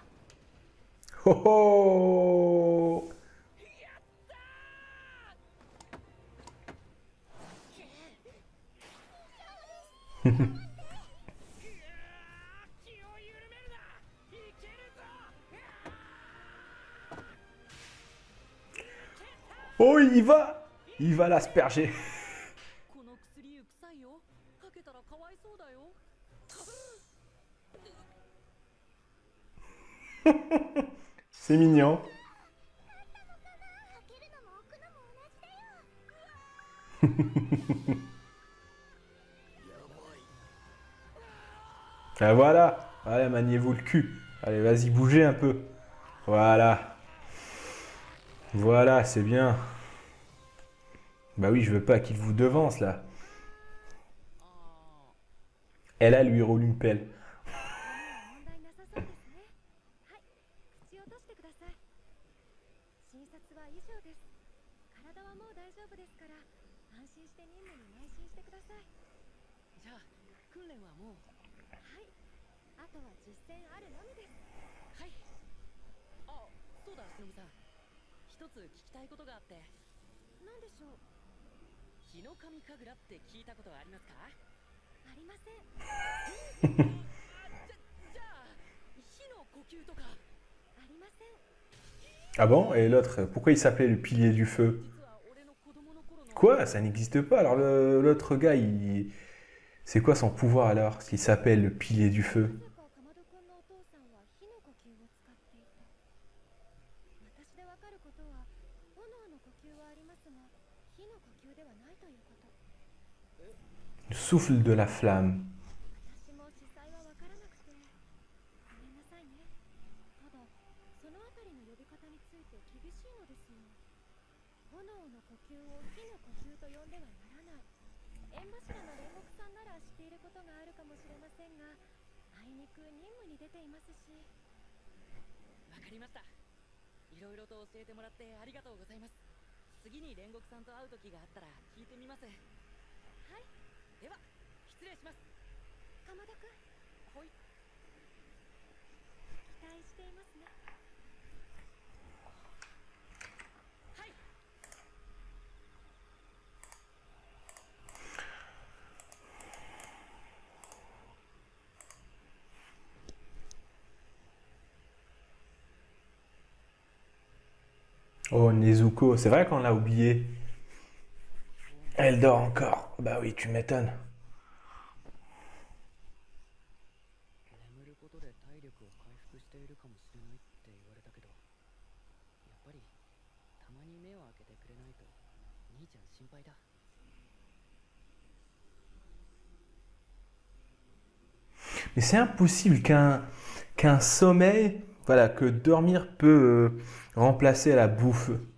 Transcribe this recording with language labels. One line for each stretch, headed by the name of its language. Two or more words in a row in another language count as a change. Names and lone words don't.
Japanese: Oh oh! やったーいやー気を緩めるないけるぞ
French: Oh, il va l'asperger.
Japanese: この薬臭いよかけたらかわいそうだよ
French: C'est mignon.
Japanese: かけるのも置くのも同じだよ。
French: Ah voilà. Allez, maniez-vous le cul. Allez, vas-y, bougez un peu. Voilà. Voilà, c'est bien. Bah oui, je veux pas qu'il vous devance, là. Elle, elle lui roule une pelle.
Japanese: 問題なさそうですね。はい、口を閉じてください。診察は以上です。体はもう大丈夫ですから、安心して任務に邁進してください。じゃあ訓練はもうはい、あとは実践あるのみです。はいあそうだしのぶさん一つ聞きたいことがあってなんでしょう。日の神神楽って聞いたことはありますかありません。じゃあ火の呼吸とかありません。
French: Ah bon? Et l'autre, pourquoi il s'appelait le pilier du feu?
Japanese: 実は俺の子供の頃の
French: Quoi? Ça n'existe pas. Alors l'autre gars, c'est quoi son pouvoir alors? S'il s'appelle le pilier du feu?
Japanese: なぜかかまどくんのお父さんは火の呼吸を使っていた。私でわかることは、炎の呼吸はありますが、火の呼吸ではないということ。
French: Le souffle de la flamme.
Japanese: 私も実際はわからなくて、ごめんなさいね。ただ、そのあたりの呼び方について厳しいのですよ。炎の呼吸を火の呼吸と呼んではならない。縁柱の煉獄さんなら知っていることがあるかもしれませんが、あいにく任務に出ていますし。わかりましたいろいろと教えてもらってありがとうございます次に煉獄さんと会う時があったら聞いてみますはい、では失礼しますかまどくん、ほい期待していますね。はい
French: Oh, Nezuko, c'est vrai qu'on l'a oublié. Elle dort encore. Bah oui, tu m'étonnes.
Japanese: 眠ることで体力を回復しているかもしれないって言われたけど、やっぱりたまに目を開けてくれないと兄ちゃん心配だ。
French: Mais c'est impossible qu'un sommeil, voilà, que dormir peut remplacer la bouffe.